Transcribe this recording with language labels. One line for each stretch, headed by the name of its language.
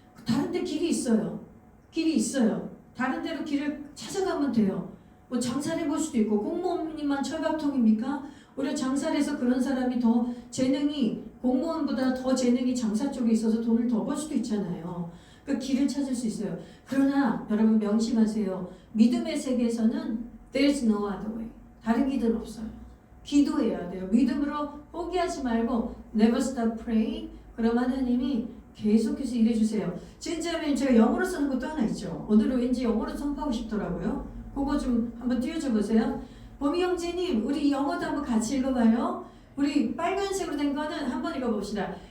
Korean: 다른 데 길이 있어요. 길이 있어요. 다른 데로 길을 찾아가면 돼요. 장사를 해볼 수도 있고, 공무원님만 철밥통입니까? 오히려 장사를 해서 그런 사람이 더 재능이, 공무원보다 더 재능이 장사 쪽에 있어서 돈을 더 벌 수도 있잖아요. 그 길을 찾을 수 있어요. 그러나 여러분 명심하세요.
English: 믿음의 세계에서는 there's no other way.
Korean: 다른 길은 없어요. 기도해야 돼요. 믿음으로 포기하지 말고 never stop praying. 그럼 하나님이 계속해서 일해주세요. 진짜면 제가 영어로 쓰는 것도 하나 있죠. 오늘은 왠지 영어로 선포하고 싶더라고요. 그거 좀 한번 띄워줘 보세요. 범이 형제님, 우리 영어도 한번 같이 읽어봐요. 우리 빨간색으로 된 거는 한번 읽어봅시다.